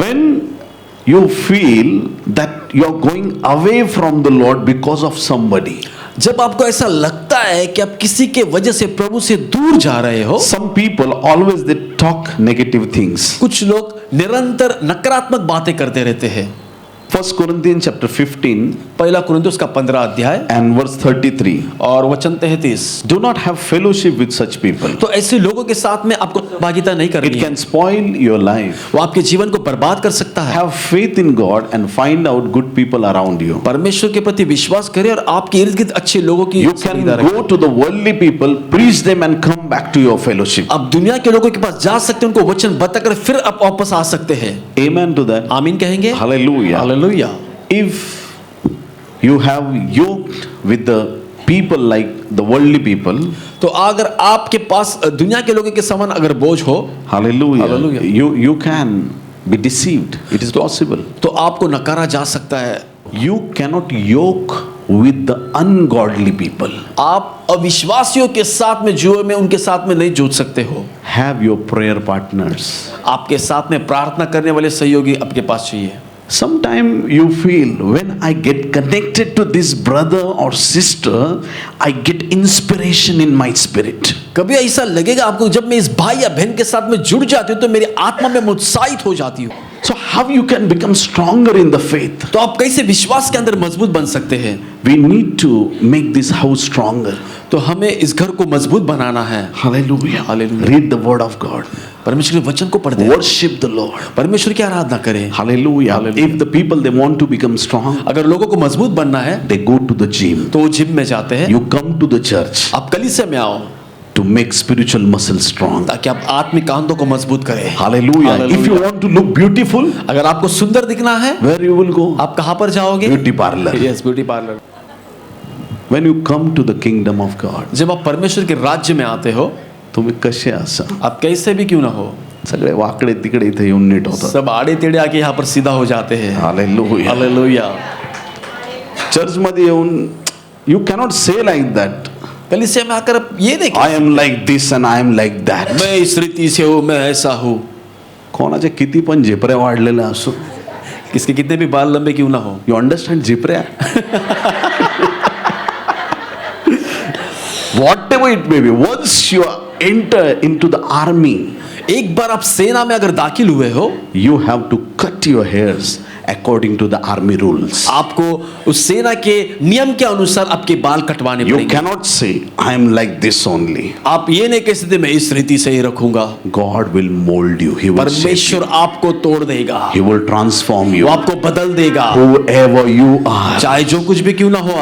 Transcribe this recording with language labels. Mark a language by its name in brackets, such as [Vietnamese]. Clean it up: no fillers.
[English] When you feel that you're going away from the Lord because of somebody, [Hindi] जब आपको ऐसा लगता है कि आप किसी के वजह से प्रभु से दूर जा रहे हो, [English] some people always they talk negative things. [Hindi] कुछ लोग निरंतर नकारात्मक बातें करते रहते हैं। [English] 1 Corinthians chapter 15 [Hindi] पहला कुरिन्थियों का 15 अध्याय [English] and verse 33. [Hindi] और वचन 33। [English] Do not have fellowship with such people. [Hindi] तो ऐसे लोगों के साथ में आपको भागीदार नहीं करनी [English] It [Hindi] है, [English] can spoil your life. [Hindi] वो आपके जीवन को बर्बाद कर सकता है। [English] Have faith in God and find out good people around you. [Hindi] परमेश्वर के प्रति विश्वास करें और आपके इर्द गिर्द अच्छे लोगों की [English] You can [Hindi] भागीदार रखें। [English] go to the worldly people, preach them and come back to your fellowship. [Hindi] आप दुनिया के लोगों के पास जा सकते हैं, उनको वचन बताकर फिर आप वापस आ सकते हैं। [English] Amen to that. [Hindi] आमीन कहेंगे। [English] Hallelujah. [Hindi] Hallelujah. [English] If you have yoked with the people like the worldly people, [Hindi] तो अगर आपके पास दुनिया के लोगों के समान अगर बोझ हो, [English] hallelujah, Hallelujah. you can be deceived. It is possible. [Hindi] तो आपको नकारा जा सकता है। [English] You cannot yoke with the ungodly people. [Hindi] आप अविश्वासियों के साथ में जुए में उनके साथ में नहीं जुड़ सकते हो। [English] Have your prayer partners. [Hindi] आपके साथ में प्रार्थना करने वाले सहयोगी आपके पास चाहिए। [English] Sometime you feel when I get connected to this brother or sister, I get inspiration in my spirit. [Hindi] कभी ऐसा लगेगा आपको, जब मैं इस भाई या बहन के साथ में जुड़ जाती हूँ तो मेरी आत्मा में उत्साहित हो जाती हूँ। [English] So how you can become stronger in the faith? [Hindi] तो आप कैसे विश्वास के अंदर मजबूत बन सकते हैं? [English] We need to make this house stronger. [Hindi] तो हमें इस घर को मजबूत बनाना है। [English] Hallelujah. Hallelujah. Read the word of God. [Hindi] परमेश्वर के वचन को पढ़ते [English] Worship the Lord. [Hindi] परमेश्वर की आराधना करें। [English] Hallelujah. Hallelujah. If the people they want to become strong, [Hindi] अगर लोगों को मजबूत बनना है [English] they go to the gym. [Hindi] तो वो जिम में जाते हैं। [English] You come to the church [Hindi] आप कलीसिया में आओ [English] to make spiritual muscles strong. [Hindi] ताकि आप आत्मिक कांधों को मजबूत करें। [English] Hallelujah. Hallelujah. If you want to look beautiful, [Hindi] अगर आपको सुंदर दिखना है, [English] where you will go? [Hindi] आप कहाँ पर जाओगे? [English] Beauty parlor. [Hindi] Yes, beauty parlour. [English] When you come to the kingdom of God, [Hindi] जब आप परमेश्वर के राज्य में आते हो, [Marathi] तुम्ही कसे असा [Hindi] आप कैसे भी क्यों ना हो, [Marathi] सगळे वाकडे तिकडे इथे येऊन नीट होतात. [Hindi] सब आड़े टेढ़े आके यहाँ पर सीधा हो जाते हैं। [English] Hallelujah. [Hindi] हालेलुया। [Marathi] चर्च मध्ये येऊन [English] you cannot say like that. [Hindi] कलीसिया में आकर आप ये नहीं [English] I am like this and I am like that. [Hindi] मैं इस रीति से हूँ, मैं ऐसा हूँ। [Marathi] कोणाचे किती पण झेपऱ्या वाढलेल्या असो, [Hindi] किसके कितने भी बाल लंबे क्यों ना हो, [English] you understand झेपऱ्या, whatever it may be, once you enter into the army, [Hindi] एक बार आप सेना में अगर दाखिल हुए हो, [English] you have to cut your hairs according to the army rules. [Hindi] आपको उस सेना के नियम के अनुसार आपके बाल कटवाने [English] You [Hindi] पड़ेंगे। [English] cannot say, I am like this only. [Hindi] आप ये नहीं कह सकते मैं इस रीति से ही रखूंगा। [English] God will mold you. He will shape [Hindi] परमेश्वर [English] you. [Hindi] आपको तोड़ देगा, [English] He will transform [Hindi] वो [English] you. [Hindi] आपको बदल देगा, [English] Whoever you are, [Hindi] चाहे जो कुछ भी क्यों ना हो।